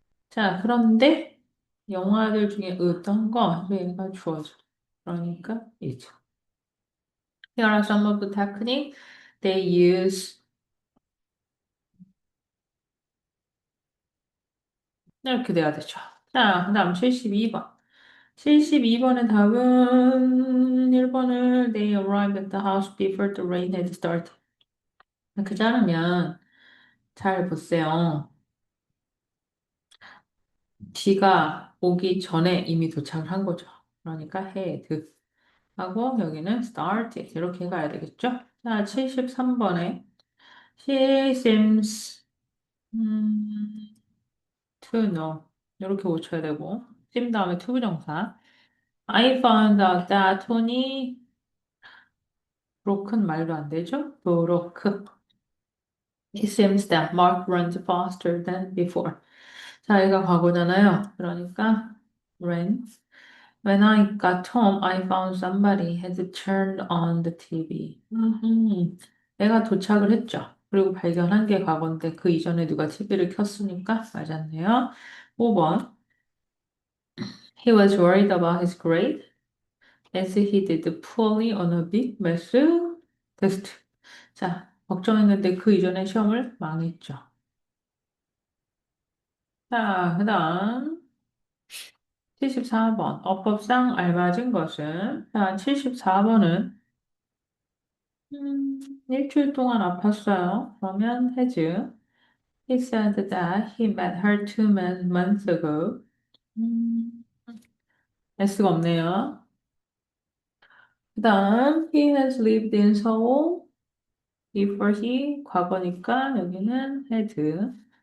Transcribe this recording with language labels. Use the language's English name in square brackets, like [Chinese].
[Korean] 자, 그런데 영화들 중에 어떤 거 얘가 주어져. 그러니까 이죠. [English] Here are some of the techniques they use. [Korean] 이렇게 돼야 되죠. 자, 그다음 72번. 72번의 답은 1번을 [English] They arrived at the house before the rain had started. [Korean] 그렇게 자르면 잘 보세요. 비가 오기 전에 이미 도착을 한 거죠. 그러니까 had 하고 여기는 started 이렇게 가야 되겠죠? 자, 73번에 [English] she seems to know [Korean] 이렇게 고쳐야 되고 seem 다음에 to 부정사 [English] I found out that Tony broken [Korean] 말도 안 되죠? [English] broke It seems that Mark runs faster than before. [Korean] 자, 얘가 과거잖아요. 그러니까 [English] ran When I got home, I found somebody had turned on the TV. [Korean] 내가 도착을 했죠. 그리고 발견한 게 과거인데 그 이전에 누가 TV를 켰으니까 맞았네요. 5번. [English] He was worried about his grade as he did poorly on a big math test. [Korean] 자, 걱정했는데 그 이전에 시험을 망했죠. 자, 그다음 74번. 어법상 알맞은 것은 자, 74번은 일주일 동안 아팠어요. 그러면 has. [English] He said that he met her 2 months ago. [Korean] 음, S가 없네요. [English] 그 다음, he has lived in Seoul before he, [Korean] 과거니까 여기는 [English] had.